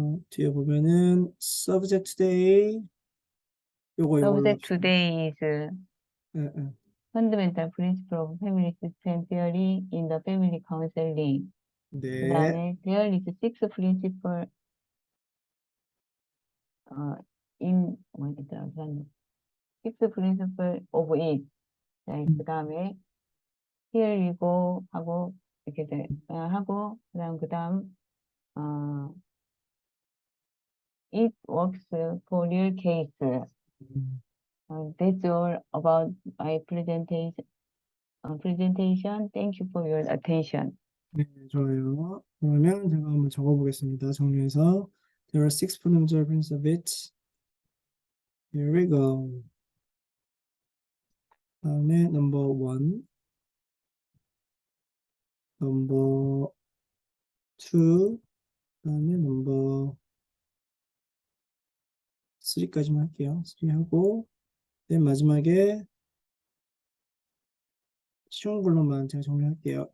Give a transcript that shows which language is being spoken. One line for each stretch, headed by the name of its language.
Korean: 뒤에 보면은 subject today 요거 이걸로
English: Subject today is
Korean: 예, 예.
English: fundamental principle of family system theory in the family counseling.
Korean: 그 네.
English: 다음에 there is six principle in
Korean: 뭐였더라?
English: six principle of it.
Korean: 그 다음에
English: here we go
Korean: 하고 이렇게 하고 그다음
English: it works for real case. That's all about my presentation. Presentation. Thank you for your attention.
Korean: 네, 좋아요. 그러면 제가 한번 적어보겠습니다. 정리해서
English: There are six fundamental principles of it. Here we go.
Korean: 다음에
English: number one, number two, 다음에 number three까지만 할게요.
Korean: three 하고 맨 마지막에 쉬운 걸로만 제가 정리할게요.